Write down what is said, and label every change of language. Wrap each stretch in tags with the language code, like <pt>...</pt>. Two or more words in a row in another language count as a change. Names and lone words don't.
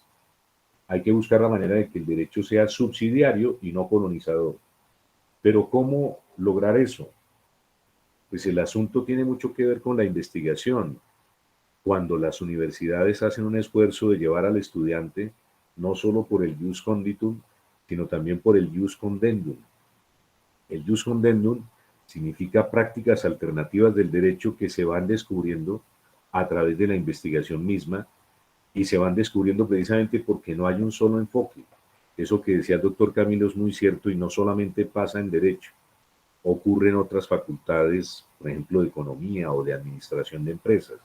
<es>Hay que buscar la manera de que el derecho sea subsidiario y no colonizador. Pero ¿cómo lograr eso? Pues el asunto tiene mucho que ver con la investigación. Cuando las universidades hacen un esfuerzo de llevar al estudiante, no solo por el</es> <la>jus conditum,</la> <es>sino también por el</es> <la>jus condendum.</la> <es>El</es> <la>jus condendum</la> <es>significa prácticas alternativas del derecho que se van descubriendo a través de la investigación misma y se van descubriendo precisamente porque no hay un solo enfoque. Eso que decía el doctor Camilo es muy cierto y no solamente pasa en derecho, ocurre en otras facultades, por ejemplo, de economía o de administración de empresas.</es>